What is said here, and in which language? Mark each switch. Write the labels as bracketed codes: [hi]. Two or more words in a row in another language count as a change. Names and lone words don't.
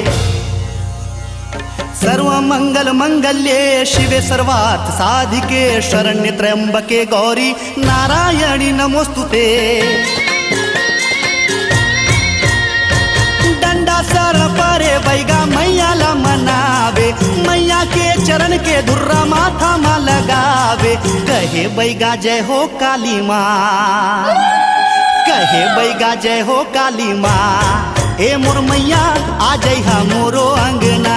[sa] सर्व मंगल मंगल्ये शिवे सर्वार्थ साधिके, शरण्य त्र्यंबके गौरी नारायणी नमोस्तुते। [hne] डंडा सर परे बैगा मैया ला मनावे, मैया के चरण के धुर्रा माथा मा लगावे। कहे बैगा जय हो काली माँ, कहे बैगा जय हो काली माँ, ए मुरमैया आ जइहा मोरो अंगना।